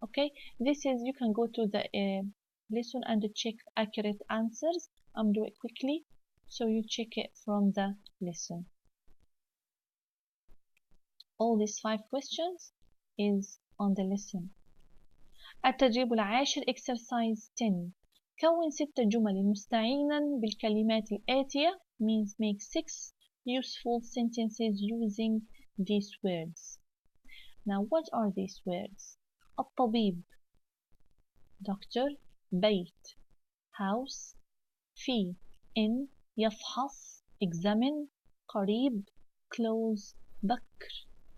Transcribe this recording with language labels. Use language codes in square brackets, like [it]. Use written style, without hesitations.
[en] Okay, this is you can go to the lesson and check accurate answers. I'm doing it quickly so you check it from the lesson. All these 5 questions is on the lesson. [ar] التدريب العاشر [en] exercise 10. [ar] كون 6 جمل مستعينا بالكلمات الآتية [en] means make 6 useful sentences using these words. Now what are these words? الطبيب doctor, بيت house, في in, يفحص examine, قريب close, بكر